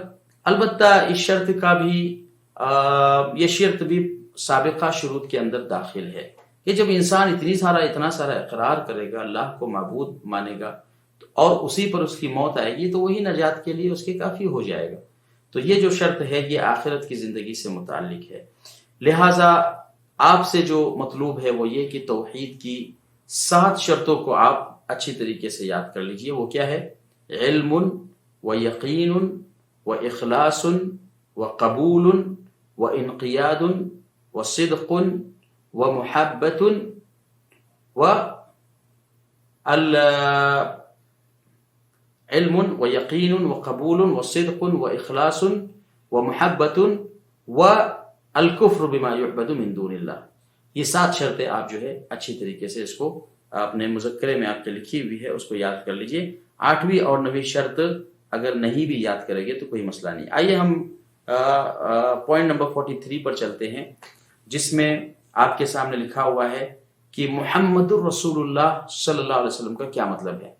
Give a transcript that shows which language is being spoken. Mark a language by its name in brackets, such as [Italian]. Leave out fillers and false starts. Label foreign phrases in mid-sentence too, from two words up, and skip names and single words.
[Urdu] البتہ اس شرط کا بھی یہ شرط بھی سابقہ شروط کے اندر داخل ہے کہ جب انسان اتنا سارا اقرار کرے گا، اللہ کو معبود مانے گا اور اسی پر اس کی موت آئے گی تو وہی نجات کے لیے اس کے کافی ہو جائے گا. تو یہ جو شرط ہے یہ آخرت کی زندگی سے متعلق ہے. لہٰذا آپ سے جو مطلوب ہے وہ یہ کہ توحید کی 7 شرطوں کو آپ اچھی طریقے سے یاد کر لیجئے. وہ کیا ہے؟ علم و یقین و اخلاص و قبول و انقیاد و صدق و محبت و علم و یقین و قبول و صدق و اخلاص و محبت و [Arabic] الکفر بما یعبد من دون اللہ. [Urdu] یہ 7 شرطیں آپ جو ہے اچھی طریقے سے اس کو اپنے مذکرے میں آپ کے لکھی ہوئی ہے اس کو یاد کر لیجئے. 8ویں اور 9ویں شرط اگر نہیں بھی یاد کریں گے تو کوئی مسئلہ نہیں. آئیے ہم پوائنٹ نمبر 43 پر چلتے ہیں جس میں آپ کے سامنے لکھا ہوا ہے کہ [Arabic] محمد الرسول اللہ صلی اللہ علیہ وسلم [Urdu] کا کیا مطلب ہے.